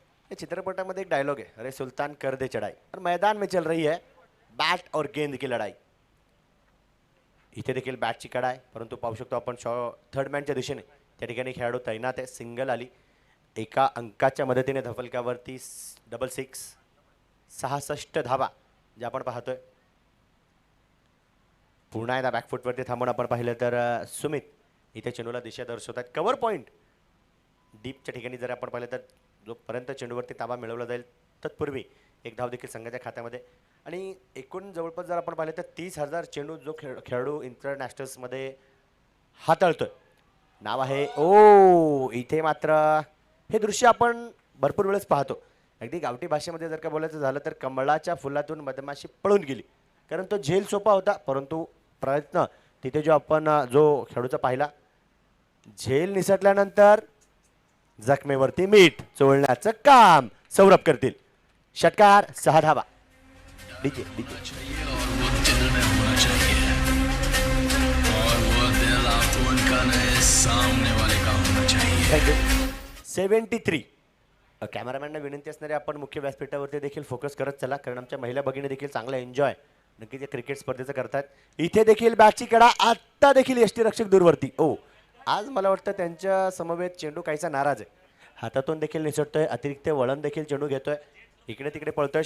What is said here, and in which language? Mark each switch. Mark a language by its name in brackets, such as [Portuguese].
[Marathi] या चित्रपटामध्ये एक डायलॉग आहे, [Hindi] अरे सुल्तान कर दे चढ़ाई और मैदान में चल रही है बॅट और गेंद की लढाई. [Marathi] इथे देखील बॅटची कडा आहे, परंतु पाहू शकतो आपण थर्ड मॅनच्या दिशेने त्या ठिकाणी खेळाडू तैनात आहे. सिंगल आली. एका अंकाच्या मदतीने धफलकावरती डबल सिक्स. 66 धावा जे आपण पाहतोय. पुन्हा एकदा बॅकफुटवरती थांबून आपण पाहिलं तर सुमित इथे चेंडूला दिशा दर्शवतात. कव्हर पॉईंट डीपच्या ठिकाणी जर आपण पाहिलं तर जोपर्यंत चेंडूवरती ताबा मिळवला जाईल तत्पूर्वी एक धाव देखील संघाच्या खात्यामध्ये. आणि एकूण जवळपास जर आपण पाहिलं तर 30,000 चेंडू जो खेळाडू इंटरनॅशनल्समध्ये हाताळतोय. नाव आहे ओ. इथे मात्र हे दृश्य आपण भरपूर वेळेस पाहतो. अगदी गावठी भाषेमध्ये जर का बोलायचं झालं तर कमळाच्या फुलातून मधमाशी पळून गेली. कारण तो झेल सोपा होता, परंतु प्रयत्न तिथे जो आपण जो खेळाडूचा पाहिला, झेल निसटल्यानंतर जखमेवरती मीठ चोळण्याचं काम सौरभ करतील. षटकार. 6 धावा. डीजे [Hindi] चाहिए और वो दिल में होना चाहिए और वो दिल आपको उनका नहीं सामने वाले का होना चाहिए. [English] Thank you. 73. [Marathi] कॅमेरामॅनना विनंती असणारे आपण मुख्य व्यासपीठावरती देखील फोकस करत चला, कारण आमच्या महिला भगिनी देखील चांगला एन्जॉय नक्कीच या क्रिकेट स्पर्धेचं करतात. इथे देखील बॅटची कडा. आत्ता देखील यष्टीरक्षक दूरवरती. ओ आज मला वाटतं त्यांच्या समवेत चेंडू काहीसा नाराज आहे. हातातून देखील निसटतोय. अतिरिक्त वळण देखील चेंडू घेतोय. इकडे तिकडे पळतोय.